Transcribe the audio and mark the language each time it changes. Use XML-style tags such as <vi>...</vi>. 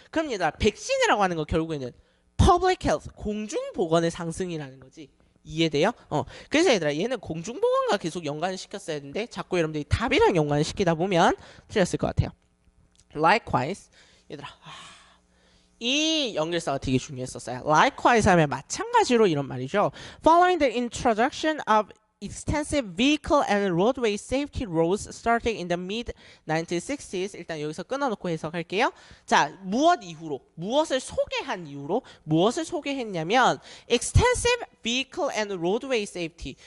<ko>그럼 얘들아 백신이라고 하는 거 결국에는 public health, 공중보건의 상승이라는 거지. 이해돼요? 그래서 얘들아 얘는 공중보건과 계속 연관시켰어야 했는데 자꾸 여러분들이 답이랑 연관시키다 보면 틀렸을 것 같아요. Likewise, 얘들아 이 연결사가 되게 중요했었어요. Likewise 하면 마찬가지로 이런 말이죠.</ko> <en>Following the introduction of extensive vehicle and roadway safety rules starting in the mid-1960s.</en> <ko>일단 여기서 끊어놓고 해석할게요. 자, 무엇을 소개한 이후로 무엇을 소개했냐면</ko> <en>extensive vehicle and roadway safety.</en>